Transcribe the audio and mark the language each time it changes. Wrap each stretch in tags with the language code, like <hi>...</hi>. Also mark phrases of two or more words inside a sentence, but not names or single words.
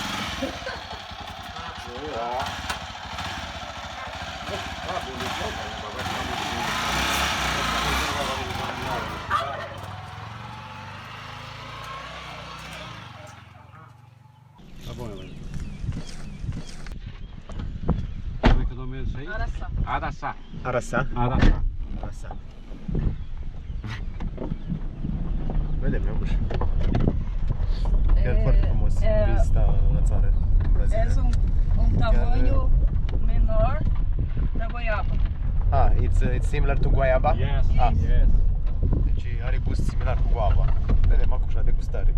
<pt>Tá bom, Elaine. Como é que é o nome disso aí? Araçá. Araçá. Araçá? Araçá. Araçá.</pt> <ro>Vedem, Ionuș. Chiar foarte frumos vizita la țară în Brazilia.</ro> <pt>É um tamanho menor da goiaba.</pt> <en>Ah, it's similar to guayaba? Yes, Ah. yes.</en> <ro>Deci are gust similar cu guava. Vedem acum la degustare.</ro>